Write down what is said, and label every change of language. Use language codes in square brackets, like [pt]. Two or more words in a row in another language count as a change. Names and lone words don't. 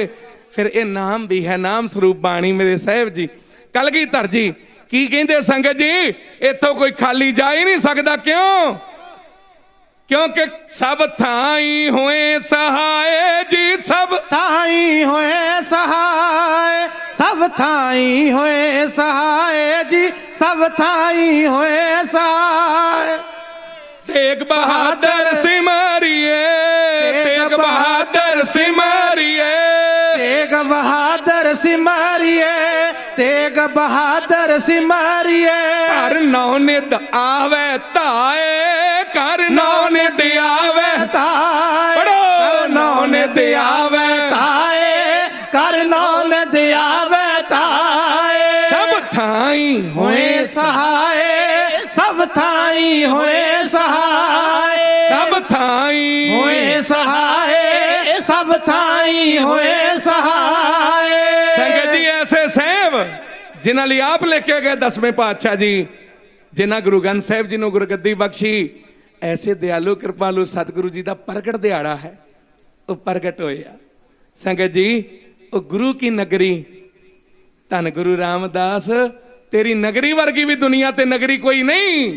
[pa] ਫਿਰ ਇਹ ਨਾਮ ਵੀ ਹੈ, ਨਾਮ ਸਰੂਪ ਬਾਣੀ ਮੇਰੇ ਸਾਹਿਬ ਜੀ ਕਲਗੀਧਰ ਜੀ ਕੀ ਕਹਿੰਦੇ ਸੰਗਤ ਜੀ, ਇੱਥੋਂ ਕੋਈ ਖਾਲੀ ਜਾ ਹੀ ਨਹੀਂ ਸਕਦਾ। ਕਿਉਂ? ਕਿਉਂਕਿ ਸਭ ਥਾਈ ਹੋਏ ਸਹਾਏ ਜੀ, ਸਭ ਥਾਈ ਹੋਏ ਸਹਾਏ, ਸਭ ਥਾਈ ਹੋਏ ਸਹਾਏ ਜੀ, ਸਭ ਥਾਈ ਹੋਏ ਸਹਾਏ। ਤੇਗ ਬਹਾਦੁਰ ਸਿਮਰਿਏ, ਤੇਗ ਬਹਾਦੁਰ ਸਿਮਰਿਏ, ਤੇਗ ਬਹਾਦੁਰ ਸਿਮਰਿਏ, ਤੇਗ ਬਹਾਦੁਰ ਸਿਮਰਿਏ। ਕਰ ਨੌ ਨਿਦ ਆਵੇ ਤਾਏ, ਕਰ ਨੌ ਨਿਦ ਆਵੇ ताए, पढ़ो। ਕਰ ਨੌ ਨਿਦ ਆਵੇ ਤਾਏ, ਕਰ ਨੌ ਨਿਦ ਆਵੇ ਤਾਏ। ਸਭ ਥਾਈ ਹੋਏ ਸਹਾਏ, ਸਭ ਥਾਈ ਹੋਏ ਸਹਾਏ, ਸਭ ਥਾਈ ਹੋਏ ਸਹਾਏ, ਸਭ ਥਾਈ ਹੋਏ ਸਹਾਏ। ਸੰਗਤ ਜੀ ਐਸੇ ਸਾਹਿਬ जिन्हां ਲਈ ਆਪ ਲੈ ਕੇ ਗਏ 10ਵੇਂ ਪਾਤਸ਼ਾਹ ਜੀ, ਜਿਨ੍ਹਾਂ ਗੁਰੂ ਗ੍ਰੰਥ ਸਾਹਿਬ ਜੀ ਨੂੰ ਗੁਰਗੱਦੀ ਬਖਸ਼ੀ, ਐਸੇ ਦਿਆਲੂ ਕਿਰਪਾਲੂ ਸਤਿਗੁਰੂ ਜੀ ਦਾ ਪ੍ਰਗਟ ਦਿਹਾੜਾ ਹੈ। ਉਹ ਪ੍ਰਗਟ ਹੋਇਆ ਸੰਗਤ ਜੀ, ਉਹ ਗੁਰੂ ਕੀ ਨਗਰੀ, ਧੰਨ ਗੁਰੂ ਰਾਮਦਾਸ, ਤੇਰੀ ਨਗਰੀ ਵਰਗੀ ਵੀ ਦੁਨੀਆ ਤੇ ਨਗਰੀ ਕੋਈ ਨਹੀਂ।